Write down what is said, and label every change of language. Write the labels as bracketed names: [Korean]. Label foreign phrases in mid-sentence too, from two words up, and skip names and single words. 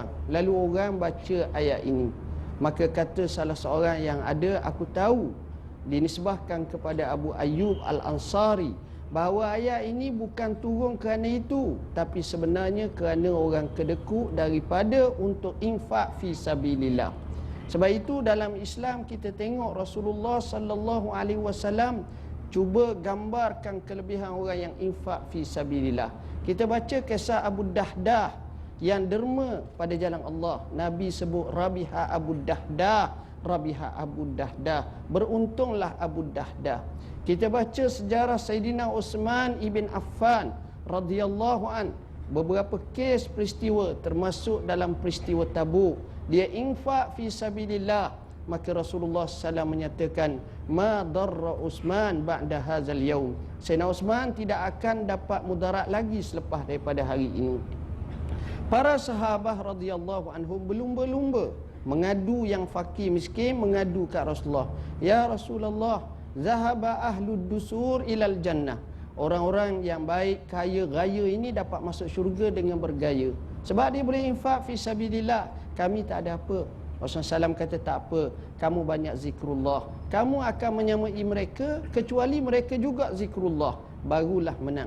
[Malay] Lalu orang baca ayat ini. Maka kata salah seorang yang ada, aku tahu dinisbahkan kepada Abu Ayyub Al-Ansari bahawa ayat ini bukan turun kerana itu, tapi sebenarnya kerana orang kedekut daripada untuk infak [Arabic] في سبيل الله. [Malay] Sebab itu dalam Islam kita tengok Rasulullah [Arabic] صلى الله عليه وسلم [Malay] cuba gambarkan kelebihan orang yang infak [Arabic] في سبيل الله. [Malay] Kita baca kisah Abu Dahdah yang derma pada jalan Allah. Nabi sebut Rabiha Abu Dahdah, Rabiha Abu Dahdah, beruntunglah Abu Dahdah. Kita baca sejarah Sayyidina Uthman ibn Affan [Arabic] رضي الله عن, [Malay] beberapa kes peristiwa termasuk dalam peristiwa Tabuk. Dia infak [Arabic] في سبيل الله, [Malay] maka Rasulullah SAW menyatakan [Arabic] ما ضر عثمان بعد هذا اليوم. [Malay] Sayyidina Uthman tidak akan dapat mudarat lagi selepas daripada hari ini. Para sahabat [Arabic] رضي الله عنهم [Malay] berlumba-lumba mengadu, yang fakir miskin mengadu kat Rasulullah, [Arabic] يا رسول الله، ذهب أهل الدثور إلى الجنة. [Malay] Orang-orang yang baik, kaya raya ini dapat masuk syurga dengan bergaya sebab dia boleh infak [Arabic] في سبيل الله. [Malay] Kami tak ada apa. Rasulullah SAW kata tak apa, kamu banyak zikrullah, kamu akan menyamai mereka kecuali mereka juga zikrullah, barulah menang.